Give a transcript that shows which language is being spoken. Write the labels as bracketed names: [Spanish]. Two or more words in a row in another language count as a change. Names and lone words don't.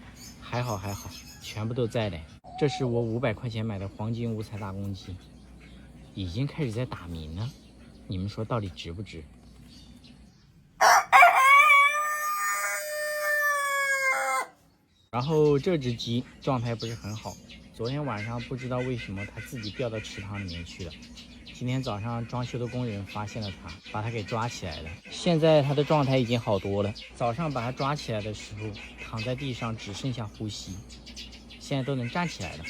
[Chinese] 還好，全部都在嘞。這是我500塊錢買的黄金五彩大公雞，已經開始在打鳴了。你們說到底值不值？然後這只雞狀態不是很好，昨天晚上不知道为什麼它自己掉到池塘裡面去了。今天早上裝修的工人發現了它，把它給抓起來了。現在它的狀態已經好多了。早上把它抓起來的時候，躺在地上只剩下呼吸，現在都能站起來了。